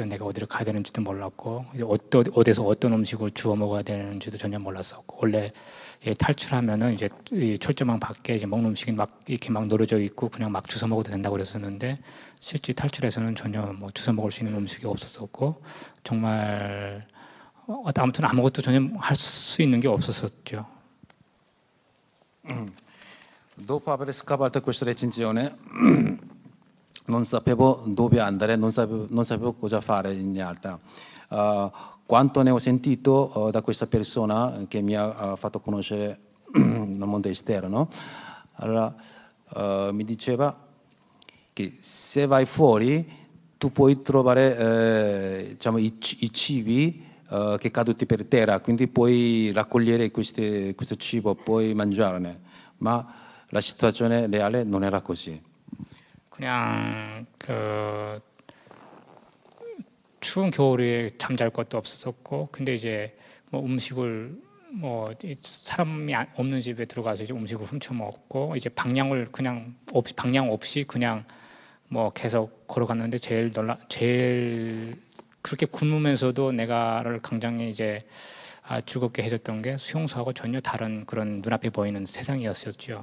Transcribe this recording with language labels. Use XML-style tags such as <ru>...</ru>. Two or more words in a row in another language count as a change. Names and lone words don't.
<ko>내가 어디를 가야 되는지도 몰랐고, 이제 어디서 어떤 음식을 주워 먹어야 되는지도 전혀 몰랐었고, 원래 탈출하면은 이제 이 철조망 밖에 이제 먹는 음식이 막 이렇게 막 놓여져 있고 그냥 막 주워 먹어도 된다고 그랬었는데, 실제 탈출에서는 전혀 뭐 주워 먹을 수 있는 음식이 없었었고, 정말 아무튼 아무것도 전혀 할 수 있는 게 없었었죠.</ko> <it>Dopo aver scavato questa recensione non sapevo dove andare, non sapevo cosa fare in realtà. Quanto ne ho sentito da questa persona che mi ha fatto conoscere il mondo esterno, allora mi diceva che se vai fuori tu puoi trovare diciamo, i cibi che caduti per terra, quindi puoi raccogliere questo cibo, puoi mangiarne, ma la situazione reale non era così.</it> <ko>그냥 추운 겨울에 잠잘 것도 없었었고, 근데 이제 뭐 음식을 뭐 사람이 없는 집에 들어가서 이제 음식을 훔쳐 먹고, 이제 방향을 그냥 방향 없이 그냥 뭐 계속 걸어갔는데 제일 그렇게 굶으면서도 내가를 굉장히 이제 즐겁게 해줬던 게 수용소하고 전혀 다른 그런 눈앞에 보이는 세상이었었죠.</ko>